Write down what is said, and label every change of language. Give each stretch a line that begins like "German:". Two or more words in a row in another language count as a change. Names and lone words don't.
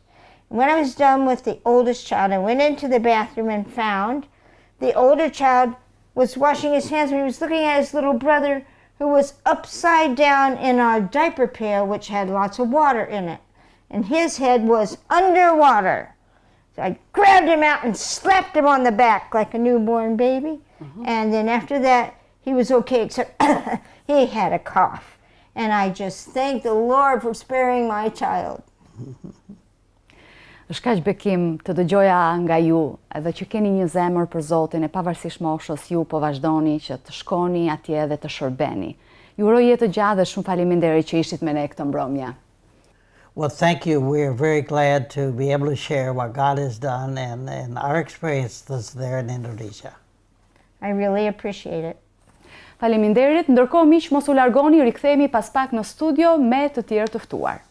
English: And when I was done with the oldest child, I went into the bathroom and found the older child was washing his hands, but he was looking at his little brother who was upside down in our diaper pail, which had lots of water in it, and his head was underwater. So I grabbed him out and slapped him on the back like a newborn baby. And then after that, he was okay, except he had a cough. And I just thank the Lord for sparing my child.
Albanian: Është kaq bekim të dëgjoja nga ju, edhe që keni një zemër për Zotin e pavarësisht moshës, ju po vazhdoni që të shkoni atje dhe të shërbeni. Ju uroj jetë të gjatë dhe shumë faleminderit që ishit me ne këtë mbrëmje.
English: Well, thank you. We're very glad to be able to share what God has done and our experiences there in Indonesia. I really appreciate it.
Albanian: Faleminderit, ndërkohë miq mos u largoni, rikthehemi pas pak në studio me të tjerë të ftuar.